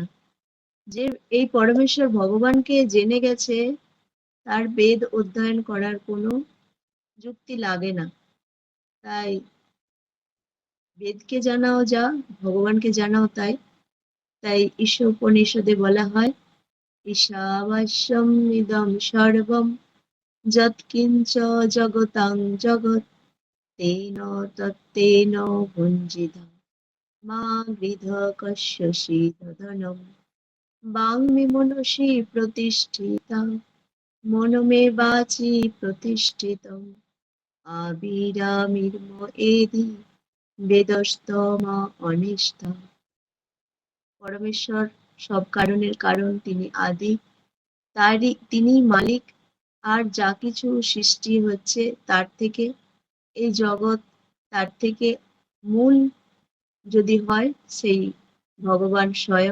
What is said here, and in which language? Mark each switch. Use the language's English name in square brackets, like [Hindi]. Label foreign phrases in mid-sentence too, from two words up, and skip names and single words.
[Bangla] যে এই পরমেশ্বর ভগবানকে জেনে গেছে, তার বেদ অধ্যয়ন করার কোনো যুক্তি লাগে না। তাই বেদকে জানাও যা, ভগবানকে জানাও তাই। তাই ঈশোপনিষদে বলা হয়, [Sanskrit] ঈশাবাস্যম ইদম সর্বম যৎকিঞ্চ জগতাং জগৎ তেন তত্তেন ভুঞ্জিতম মা গৃধ কস্যসি ধনম বাংমি মনসি প্রতিষ্ঠিতা মনমে বাচি প্রতিষ্ঠিতম আবিরামির্ম এদি বেদস্তমা অনিষ্টা। [Bangla] পরমেশ্বর সব কারণের কারণ, তিনি আদি, তিনি মালিক। আর যা কিছু সৃষ্টি হচ্ছে তার থেকে, এই জগৎ তার থেকে মূল যদি হয় সেই ভগবান স্বয়ং।